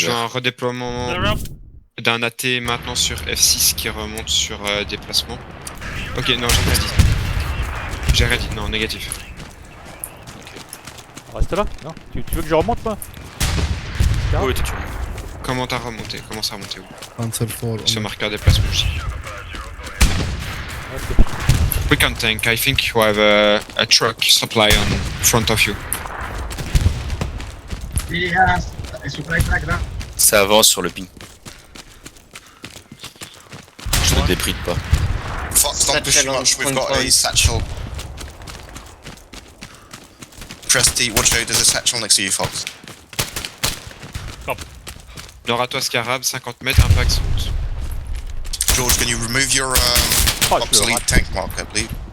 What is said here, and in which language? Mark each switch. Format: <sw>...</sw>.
<fr>J'ai un redéploiement d'un AT maintenant sur F6 qui remonte sur déplacement. Ok, non, j'ai rien dit. J'ai rien dit, non, négatif. Reste là. Non, tu veux que je remonte moi? Oui, tu remontes. Comment t'as remonté? Comment ça a remonté où?</fr> <en>Cancel fall.</en> <fr>Ce marqueur déplacement aussi.</fr> <en>We can tank. I think you have a truck supply on front of you.</en> <fr>Ça avance sur le ping. Je ne débride pas.</fr> <en>Fox, don't push too much. We've got a satchel. Press T, watch out, there's a satchel next to you, Fox.</en> <fr>Nord à toi, Scarab, 50 mètres, impact.</fr> <en>George, can you remove your obsolete tank marker, please?</en>